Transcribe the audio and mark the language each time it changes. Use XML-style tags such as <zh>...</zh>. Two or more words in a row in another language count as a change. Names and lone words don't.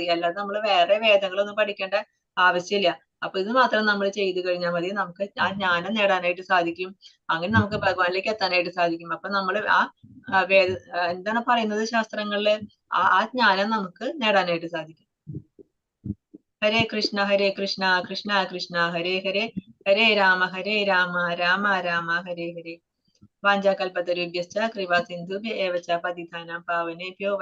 <ml>അല്ലാതെ നമ്മൾ വേറെ വേദങ്ങളൊന്നും പഠിക്കേണ്ട ആവശ്യമില്ല. അപ്പൊ ഇത് മാത്രം നമ്മൾ ചെയ്തു കഴിഞ്ഞാൽ മതി. നമുക്ക് ആ ജ്ഞാനം നേടാനായിട്ട് സാധിക്കും. അങ്ങനെ നമുക്ക് ഭഗവാനിലേക്ക് എത്താനായിട്ട് സാധിക്കും. അപ്പൊ നമ്മൾ എന്താണ് പറയുന്നത് ശാസ്ത്രങ്ങളില്? ആ ജ്ഞാനം നമുക്ക് നേടാനായിട്ട് സാധിക്കും.</ml> <sa>ഹരേ കൃഷ്ണ കൃഷ്ണ കൃഷ്ണ ഹരേ ഹരേ, ഹരേ രാമ രാമ രാമ ഹരേ ഹരേ. വാഞ്ചാകൽപതരുഭ്യശ്ച കൃപാ സിന്ധുഭ്യ ഏവ ച പതിതാനാം പാവനേഭ്യോ</sa>